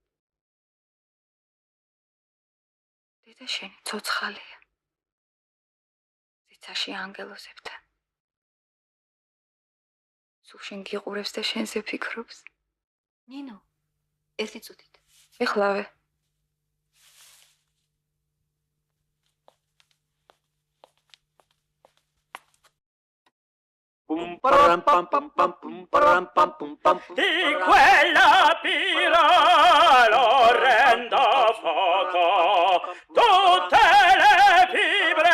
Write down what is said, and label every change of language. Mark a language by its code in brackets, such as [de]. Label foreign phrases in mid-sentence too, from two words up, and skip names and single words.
[ka] დედა შენი ცოცხალია. ციცაში ანგელოზებთან. სულ შენ გიყურებს და შენზე ფიქრობს. ნინო, ერთი წუთით. ეხლავე. [it] Di quella pira l'orrendo fuoco, tutte le fibre